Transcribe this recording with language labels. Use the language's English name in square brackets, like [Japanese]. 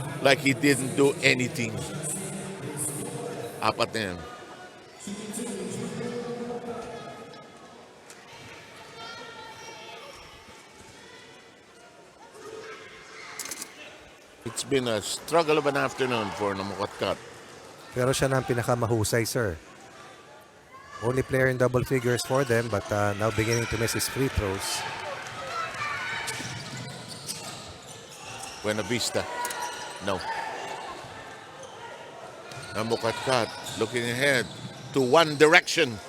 [English] Like he didn't do anything. Apat na yan. It's been a struggle of an afternoon for Namukatkat. [Filipino] Pero siya na ang pinakamahusay, sir. [English] Only player in double figures for them, but now beginning to miss his free throws. Buenavista. No. Namukatkat looking ahead to one direction.